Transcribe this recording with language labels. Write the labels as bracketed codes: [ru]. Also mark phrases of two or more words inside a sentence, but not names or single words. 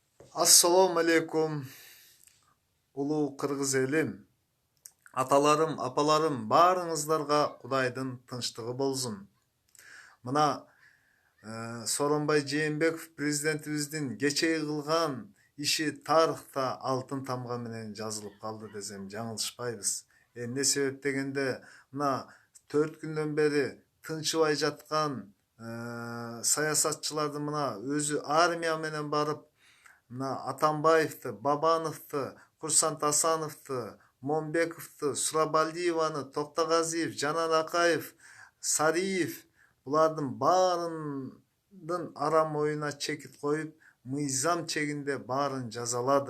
[ky] Assalamu alaikum, ulu Kırgız elim. Atalarım, apalarım, barыңыздарга Кудайдын тынчтыгы болсун. Мына Сооронбай Жээнбеков президентибиздин кечеги кылган иши тарыхта алтын тамга менен жазылып калды десем жаңылышпайбыз. Эмне себеп дегенде, мына 4 күндөн бери тынчыбай жаткан саясатчылардын мына өзү армия менен барып, мына Атамбаевты, Бабановты, Курсант Асановты, Момбековты, Сурабалдиеваны, Токтогазиев, Жанар Акаев, Сариев, булардын баарынын арам оюна чекит коюп, мыйзам чегинде баарын жазалады.